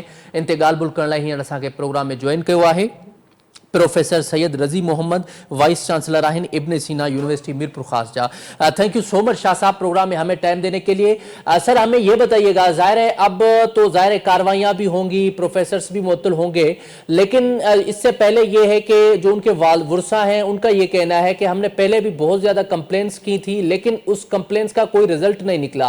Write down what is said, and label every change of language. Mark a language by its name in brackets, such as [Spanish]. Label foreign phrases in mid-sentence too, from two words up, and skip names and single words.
[Sindhi] इन ते ॻाल्हि ॿोल करण लाइ हींअर असांखे प्रोग्राम में जॉइन कयो आहे प्रोफेसर सैयद रज़ी मोहम्मद, [English] Vice Chancellor [Sindhi] आहिनि इब्न सीना यूनिवर्सिटी मीरपुर खास जा। [English] thank you so much [Urdu] شاہ صاحب پروگرام میں ہمیں ٹائم دینے کے لیے۔ سر ہمیں یہ بتائیے گا، ظاہر ہے اب تو ظاہر ہے کارروائیاں بھی ہوں گی، پروفیسرز بھی معطل ہوں گے، لیکن اس سے پہلے یہ ہے کہ جو ان کے ورثا ہیں ان کا یہ کہنا ہے کہ ہم نے پہلے بھی بہت زیادہ کمپلینٹس کی تھی لیکن اس کمپلینٹس کا کوئی رزلٹ نہیں نکلا.